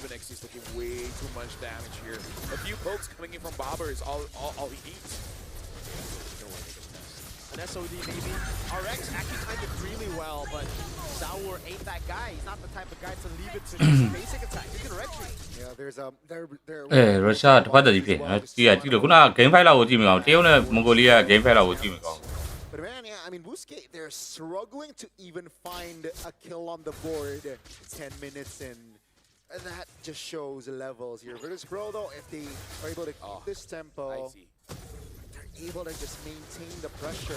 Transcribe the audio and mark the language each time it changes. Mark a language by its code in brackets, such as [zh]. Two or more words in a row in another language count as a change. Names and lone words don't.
[en] Even XC's taking way too much damage here. A few pokes coming in from Bobber is all he needs. An SOD maybe. RX actually timed it really well, but Sour ain't that guy. He's not the type of guy to leave it to just basic attack. You can retreat. Yeah, there's there. [my] Russia တစ်ဖက်တည်းဖြစ်နော်ကြည့်လို့ခုန [en] game fight [my] လောက်ကိုကြည့်မကောင်းတရုတ်နဲ့မွန်ဂိုလီးယား [en] game fight [my] လောက်ကိုကြည့်မကောင်း [en] But man, yeah, I mean, Usuke, they're struggling to even find a kill on the board 10 minutes in. And that just shows the levels here. Virtus.pro, though, if they are able to keep this tempo, they're able to just maintain the pressure.